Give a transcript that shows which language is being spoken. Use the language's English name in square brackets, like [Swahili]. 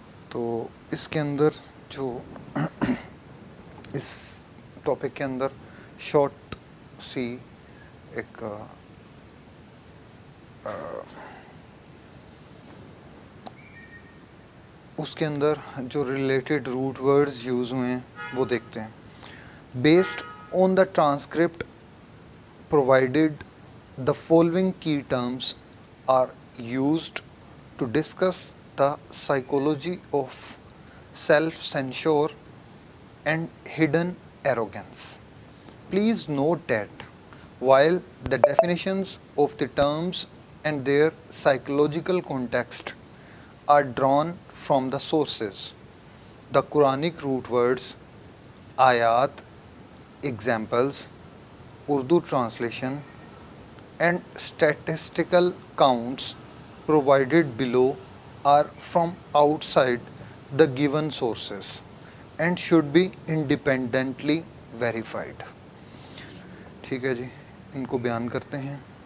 [Urdu] تو اس کے اندر جو اس ٹاپک کے اندر شارٹ سی ایک اس کے اندر جو ریلیٹڈ روٹ ورڈز یوز ہوئے ہیں وہ دیکھتے ہیں. [English] Based on the transcript provided, the following key terms are used to discuss the psychology of self-censure and hidden arrogance. Please note that while the definitions of the terms and their psychological context are drawn from the sources, the Quranic root words, ayat, examples, Urdu translation, and statistical counts provided below are from outside the given sources and should be independently verified. [Urdu] ٹھیک ہے جی، ان کو بیان کرتے ہیں.